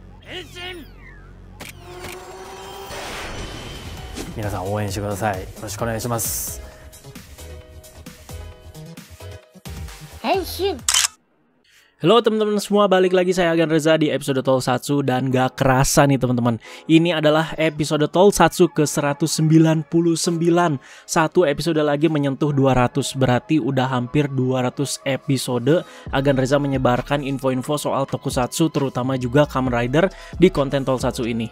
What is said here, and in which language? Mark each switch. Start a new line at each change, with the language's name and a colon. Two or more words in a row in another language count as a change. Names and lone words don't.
Japanese: 皆さん応援してください。よろしくお願いします。
Indonesian: Halo teman-teman semua, balik lagi saya Agan Reza di episode Tokusatsu. Dan gak kerasa nih teman-teman, ini adalah episode Tokusatsu ke 199. Satu episode lagi menyentuh 200, berarti udah hampir 200 episode Agan Reza menyebarkan info-info soal Tokusatsu, terutama juga Kamen Rider di konten Tokusatsu ini.